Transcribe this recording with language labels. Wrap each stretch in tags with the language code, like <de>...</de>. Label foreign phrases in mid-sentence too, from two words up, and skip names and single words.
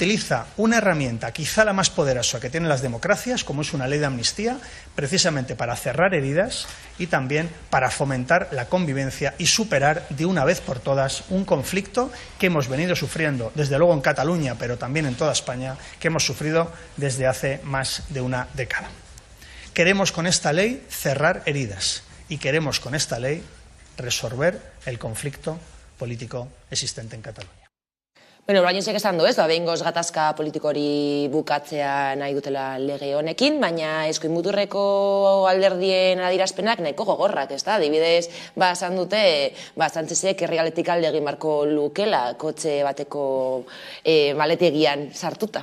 <es>utiliza una herramienta, quizá la más poderosa que tienen las democracias, como es una ley de amnistía, precisamente para cerrar heridas y también para fomentar la convivencia y superar de una vez por todas un conflicto que hemos venido sufriendo, desde luego en Cataluña, pero también en toda España, que hemos sufrido desde hace más de una década. Queremos con esta ley cerrar heridas y queremos con esta ley resolver el conflicto político existente en Cataluña.</es> <eu>Bueno, Brainsek esan du, ez, behingoz gatazka politikori bukatzea nahi dutela lege honekin, baina eskuin muturreko alderdien adierazpenak nahiko gogorrak, ez da? Adibidez, esan dute, Sánchezek herrigaletik alde egin beharko lukela kotxe bateko maletegian sartuta.</eu>